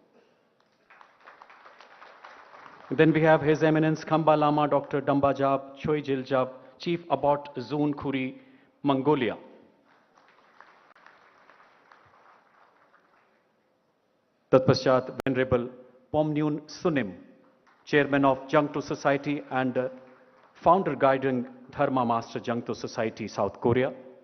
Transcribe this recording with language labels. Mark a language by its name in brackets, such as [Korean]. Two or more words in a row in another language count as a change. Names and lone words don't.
[English] Then we have His Eminence Khamba Lama Dr. Dambajab Choi Jiljab, Chief Abbot Zone Khuri, Mongolia. Tatpaschat Venerable Pomnyun Sunim, Chairman of Jangto Society and Founder Guiding Dharma Master Jangto Society, South Korea.